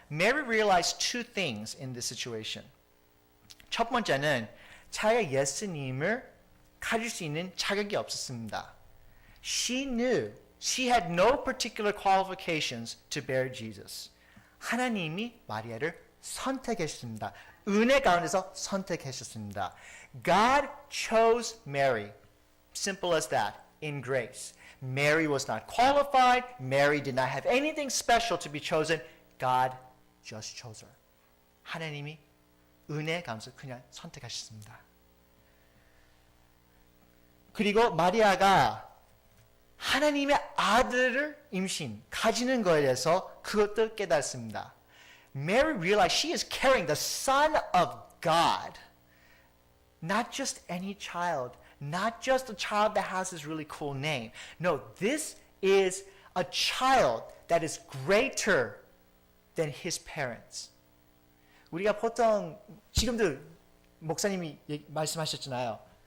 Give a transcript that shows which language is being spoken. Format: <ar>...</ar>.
<en>Mary realized two things in this situation.</en> <ko>첫 번째는 자기가 예수님을 가질 수 있는 자격이 없었습니다.</ko> <en>She knew she had no particular qualifications to bear Jesus.</en> <ko>하나님이 마리아를 선택했습니다. 은혜 가운데서 선택하셨습니다.</ko> <en>God chose Mary. Simple as that. In grace. Mary was not qualified. Mary did not have anything special to be chosen. God just chose her.</en> <ko>하나님이 은혜 가운데서 그냥 선택하셨습니다. 그리고 마리아가 하나님의 아들을 임신, 가지는 거에 대해서 그것도 깨닫습니다.</ko> <en>Mary realized she is carrying the Son of God. Not just any child. Not just a child that has this really cool name. No, this is a child that is greater than his parents.</en> <ko>우리가 보통 지금도 목사님이 말씀하셨잖아요.</ko>